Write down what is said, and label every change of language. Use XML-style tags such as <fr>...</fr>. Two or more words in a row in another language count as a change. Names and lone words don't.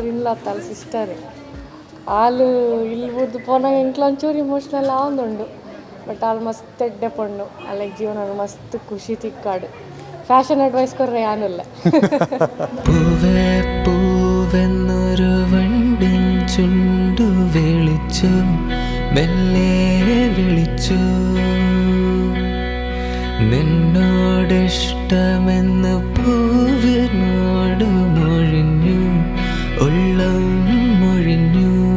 <tcy>ಇಲ್ಲತ್ತಲ್ಲ ಸಿಸ್ಟರ್ ಆಲು ಇಲ್ಲಿ ಬುದ್ದು ಪೋನಾಗ ಎಂಕ್ಲ ಒಂಚೂರು ಇಮೋಷ್ನಲ್ ಆವೊಂದುಂಡು ಬಟ್ ಆಲ್ ಮಸ್ತ್ ಎಡ್ಡೆ ಪೊಣ್ಣು ಅಲ್ಲಿಗೆ ಜೀವನ ಮಸ್ತ್ ಖುಷಿ ತಿಕ್ಕಾಡು</tcy> <en>fashion advice</en> <tcy>ಕೊರ್ರೆ ಯಾನಿಲ್ಲ</tcy> <ml>പൂവേ പൂവെന്നൊരു വണ്ടിൻ ചുണ്ടു വിളിച്ചു മെല്ലെ വിളിച്ചു നിന്നോടിഷ്ടമെന്ന് പൂവിനോട് മൊഴിഞ്ഞു ഉള്ളം മൊഴിഞ്ഞു</ml>